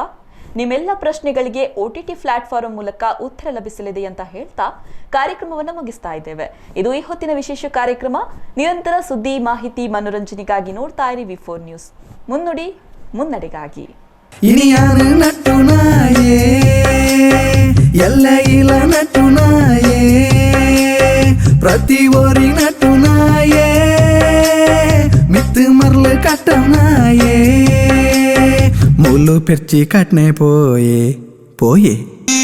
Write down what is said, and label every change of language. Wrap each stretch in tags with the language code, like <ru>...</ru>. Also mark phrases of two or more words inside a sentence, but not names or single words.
<kn>ನಿಮ್ಮೆಲ್ಲ ಪ್ರಶ್ನೆಗಳಿಗೆ</kn> <en>OTT platform</en> <kn>ಮೂಲಕ ಉತ್ತರ ಲಭಿಸಲಿದೆ ಅಂತ ಹೇಳ್ತಾ ಕಾರ್ಯಕ್ರಮವನ್ನು ಮುಗಿಸ್ತಾ ಇದ್ದೇವೆ. ಇದು ಈ ಹೊತ್ತಿನ ವಿಶೇಷ ಕಾರ್ಯಕ್ರಮ. ನಿರಂತರ ಸುದ್ದಿ, ಮಾಹಿತಿ, ಮನೋರಂಜನೆಗಾಗಿ ನೋಡ್ತಾ ಇರಿ ವಿ4 ನ್ಯೂಸ್. ಮುನ್ನುಡಿ ಮುನ್ನಡೆಗಾಗಿ.</kn> <tcy>ಇನಿಯಾನ ನಟ್ಟು ನಾಯೇ ಎಲ್ಲ ಇಲ್ಲ ನಟ್ಟು ನಾಯೇ ಪ್ರತಿ ಓರಿ ನಟ್ಟು ನಾಯೇ ಮಿತ್ತು ಮರ್ಲು ಕಟ್ಟ ನಾಯೇ ಮುಲ್ಲು ಪೆರ್ಚಿ ಕಟ್ನೆ ಪೋಯೆ</tcy>